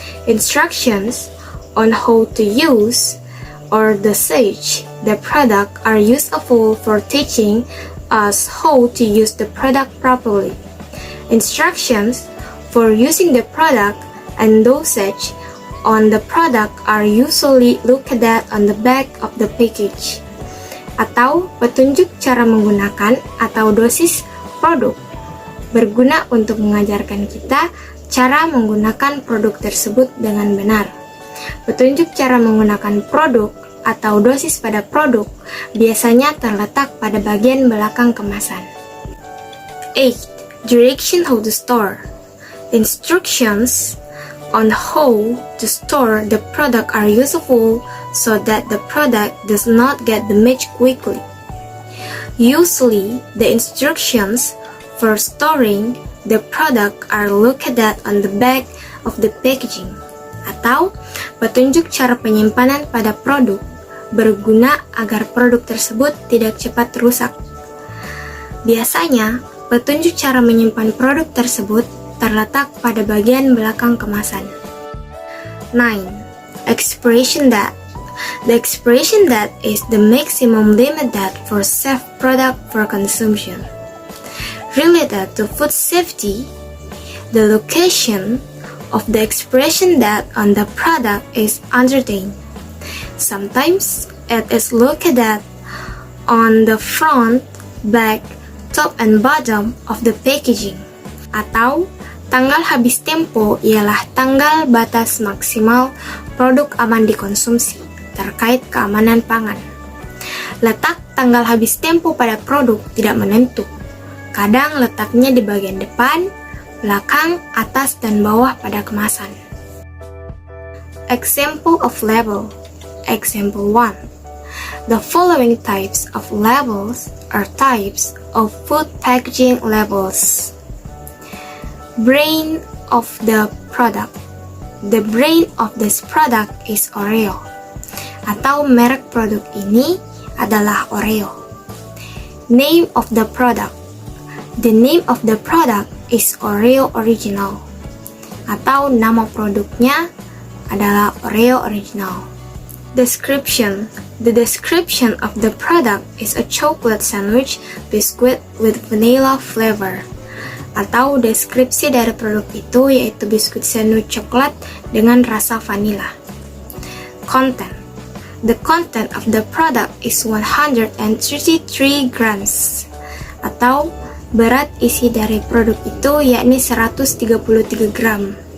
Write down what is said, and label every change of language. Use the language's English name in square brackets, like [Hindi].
[English] Instructions on how to use or dosage the product are useful for teaching us how to use the product properly. Instructions for using the product and dosage on the product are usually looked at on the back of the package. [Indonesian] Atau petunjuk cara menggunakan atau dosis produk berguna untuk mengajarkan kita cara menggunakan produk tersebut dengan benar. Petunjuk cara menggunakan produk atau dosis pada produk biasanya terletak pada bagian belakang kemasan. [English] 8. Direction how to store. Instructions on how to store the product are useful so that the product does not get damaged quickly. Usually, the instructions for storing the product are looked at on the back of the packaging, [Indonesian] atau petunjuk cara penyimpanan pada produk berguna agar produk tersebut tidak cepat rusak. Biasanya, petunjuk cara menyimpan produk tersebut terletak pada bagian belakang kemasan. [English] 9. Expiration date. The expiration date is the maximum limit date for safe product for consumption. Related to food safety, the location of the expiration date on the product is uncertain. Sometimes it is looked at on the front, back, top, and bottom of the packaging. [Indonesian] Atau tanggal habis tempo ialah tanggal batas maksimal produk aman dikonsumsi terkait keamanan pangan. Letak tanggal habis tempo pada produk tidak menentu. Kadang letaknya di bagian depan, belakang, atas, dan bawah pada kemasan. [English] Example of label. Example 1. The following types of labels are types of food packaging labels. Brand of the product. The brand of this product is Oreo. [Indonesian] Atau merek produk ini adalah Oreo. [English] Name of the product. The name of the product is Oreo Original. [Indonesian] Atau nama produknya adalah Oreo Original. [English] Description. The description of the product is a chocolate sandwich biscuit with vanilla flavor. [Indonesian] Atau deskripsi dari produk itu yaitu biskuit sandwich coklat dengan rasa vanila. [English] Content. The content of the product is 133 grams. [Indonesian] Atau berat isi dari produk itu yakni 133 gram.